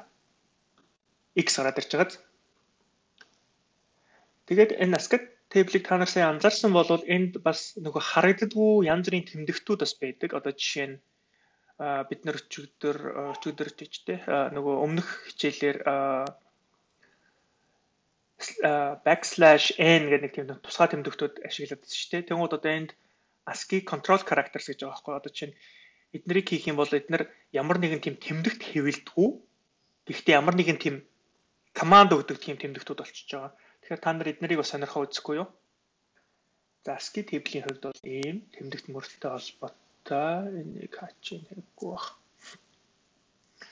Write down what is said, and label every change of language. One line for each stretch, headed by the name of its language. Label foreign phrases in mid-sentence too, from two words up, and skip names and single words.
Mongolian: X гараад ирж байгаа. Тэгээд энэ ASCII table-ийг та нар сайн анзаарсан бол энд бас нөгөө харагддаггүй янз бүрийн тэмдэгтүүд бас байдаг. Одоо жишээ нь бид нар өчигдөр тийчтэй нөгөө өмнөх хичээлээр \n гэдэг нэг тийм тусгай тэмдэгтүүд ашиглаад байна шүү дээ. Тэгвэл одоо энд
English: ASCII control characters
Mongolian: гэж байгаа байхгүй. Одоо чинь эднэрийг хийх юм бол эднэр ямар нэгэн тийм тэмдэгт хэвлэдэггүй. Гэхдээ ямар нэгэн тийм команд өгдөг тийм тэмдэгтүүд болчихж байгаа. Тэгэхээр та нар эднэрийг бас сонирхоо үзэхгүй юу? За ASCII table-ийн хувьд бол ийм тэмдэгт мөрөлттэй холбоотой энийг хаач юм хэрэггүй баг.